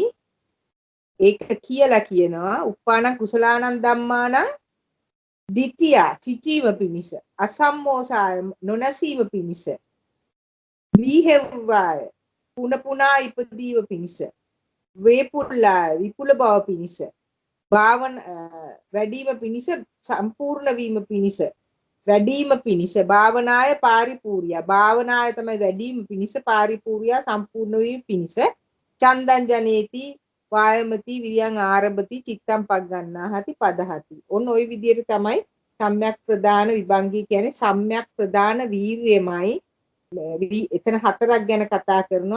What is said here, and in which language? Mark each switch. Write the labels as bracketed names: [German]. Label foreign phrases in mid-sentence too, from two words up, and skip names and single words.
[Sinhala] ඒක කියලා කියනවා [Pali] උප්පානං කුසලානං ධම්මානං දිට්ඨිය [Sinhala] සිටීම පිණිස අසම්මෝසාය නොනසීම පිණිස විහෙව්වාය පුන පුනා ඉපදීව පිණිස වේපුල්ලාය විපුල බව පිණිස භාවන වැඩිම පිණිස සම්පූර්ණ වීම පිණිස වැඩිම පිණිස [Pali] භාවනාය පාරිපූර්ය [Sinhala] භාවනාය තමයි වැඩිම පිණිස පාරිපූර්ය සම්පූර්ණ වීම පිණිස [Pali] චන්දං ජනේති වායමති විරියං ආරභති චිත්තං පග්ගන්නාහති පදහති. [Sinhala] ඔන්න ওই විදිහට තමයි සම්‍යක් ප්‍රදාන විභංගී කියන්නේ සම්‍යක් ප්‍රදාන වීර්යමයි. එතන හතරක් ගැන කතා කරනවා.